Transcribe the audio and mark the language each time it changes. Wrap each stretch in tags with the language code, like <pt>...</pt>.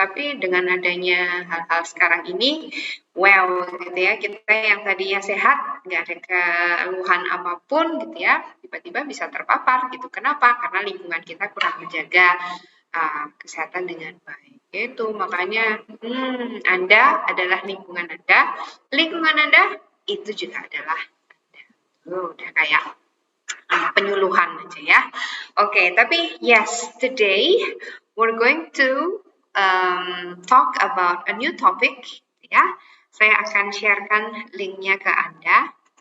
<id>Tapi dengan adanya hal-hal sekarang ini, well, gitu ya, kita yang tadinya sehat, nggak ada keluhan apapun, gitu ya, tiba-tiba bisa terpapar, gitu. Kenapa? Karena lingkungan kita kurang menjaga kesehatan dengan baik. Itu makanya Anda adalah lingkungan Anda itu juga adalah Anda. Udah kayak penyuluhan aja ya. Oke, tapi</id> <en>yes, today we're going to talk about a new topic ya.</en> <id>Saya akan sharekan linknya ke Anda.</id>